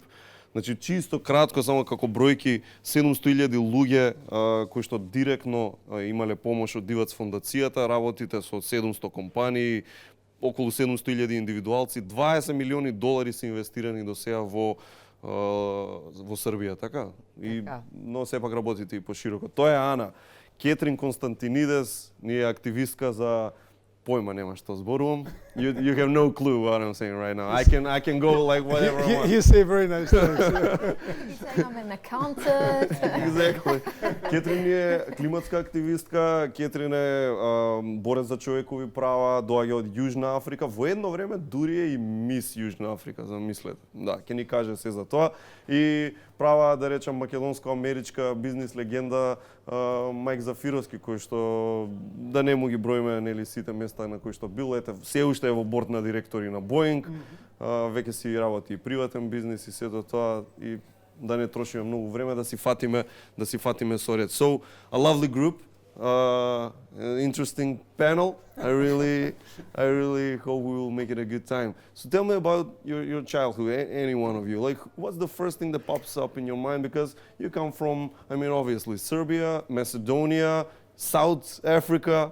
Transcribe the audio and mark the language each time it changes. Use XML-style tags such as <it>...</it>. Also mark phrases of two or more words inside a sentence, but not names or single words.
<mk>Значи, чисто кратко, само како бројки, 700.000 луѓе кои што директно имале помош од Дивац фондацијата, работите со 700 компании, околу 700.000 индивидуалци, 20 милиони долари се инвестирани до сега во Србија, така? Но сепак работите и пошироко. Тоа е Ана. Кетрин Константинидес, ние е активистка за појма нема што зборувам.</mk> <en>You have no clue what I'm saying right now. I can go like whatever I want. You say very nice things. You say I'm an accountant. Exactly.</en> <mk>Кетрин е климатска активистка, Кетрин е борец за човекови права, доаѓа од Јужна Африка, во едно време дури е и мис Јужна Африка, замислете. Да, ќе ни каже се за тоа. И права, да речам, македонско-америчка бизнис легенда Мајк Зафировски, кој што да не му ги броиме нели сите места на кои што бил, ете, се уште е во борд на директори на Боинг, веќе си работи и приватен бизнис и сето тоа, и да не трошиме многу време да си фатиме со ред.</mk> <en>So, a lovely group, an interesting panel. I really hope we will make it a good time. So tell me about your childhood, any one of you. Like, what's the first thing that pops up in your mind? Because you come from, I mean, obviously, Serbia, Macedonia, South Africa.</en>